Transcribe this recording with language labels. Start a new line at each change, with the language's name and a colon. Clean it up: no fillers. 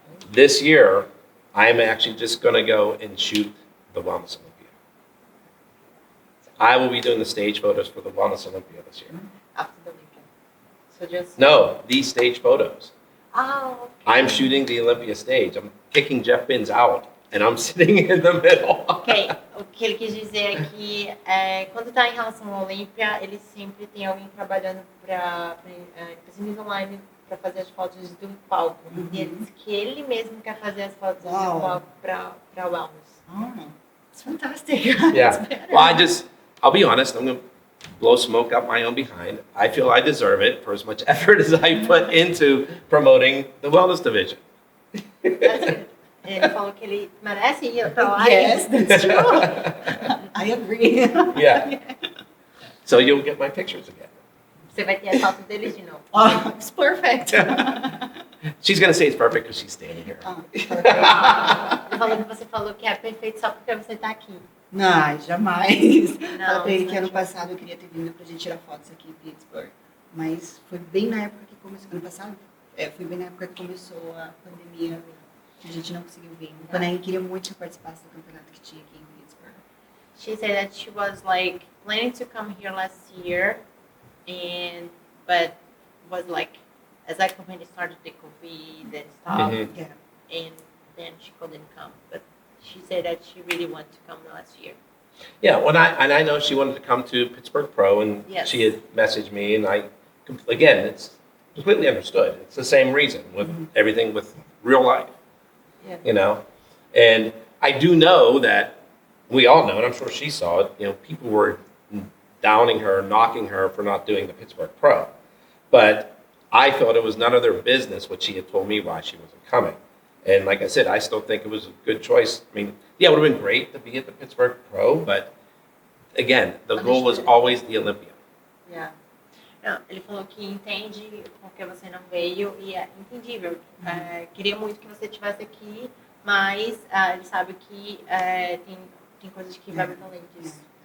English: This year, I'm actually just going to go and shoot the Wellness Olympia. I will be doing the stage photos for the Wellness Olympia this year. After the weekend. So just. No, these stage photos. Oh. Okay. I'm shooting the Olympia stage. I'm kicking Jeff Binns out, and I'm sitting in the middle.
Portuguese: Ok, o que ele quis dizer é que quando está em relação à Olympia, ele sempre tem alguém trabalhando para níveis online para fazer as fotos do palco. E ele disse que ele mesmo quer fazer as fotos do palco para Wellness.
English: Oh, it's fantastic. Yeah. Well, I'll be honest, I'm going to blow smoke up my own behind. I feel I deserve it for as much effort as I put into promoting the wellness division. That's it.
Portuguese: Ele falou que ele merece ir para lá.
English: Yes, that's true. I agree. Yeah. So you'll get my pictures again.
Portuguese: Você vai ter as fotos deles de novo.
English: Oh, it's perfect. She's going to say it's perfect because she's standing here. Oh,
Portuguese: Ele falou que você falou que é perfeito só porque você está aqui. não, jamais. Não, Falei pra ele não ano é. passado eu queria ter vindo pra gente tirar fotos aqui em Pittsburgh. Mas foi bem na época que começou. Ano passado? Foi bem na época que começou a pandemia. A gente não conseguiu vir. O Panay queria muito que eu participasse do campeonato que tinha aqui em Pittsburgh.
English: She said that she was like planning to come here last year, but was like as I company started the COVID and stuff, Mhm. Yeah. and then she couldn't come. But she said that she really wanted to come last year. Yeah, I know she wanted to come to Pittsburgh Pro, and Yes. she had messaged me, and again, it's completely understood. It's the same reason with everything with real life. Yeah. You know, and I do know that we all know, and I'm sure she saw it, people were downing her, knocking her for not doing the Pittsburgh Pro. But I thought it was none of their business what she had told me why she wasn't coming. And like I said, I still think it was a good choice. I mean, yeah, it would have been great to be at the Pittsburgh Pro, but again, the goal was always the Olympia. Yeah.
Portuguese: Não, ele falou que entende porque você não veio e é entendível. Queria muito que você estivesse aqui, mas ele sabe que tem coisas que vai muito além disso.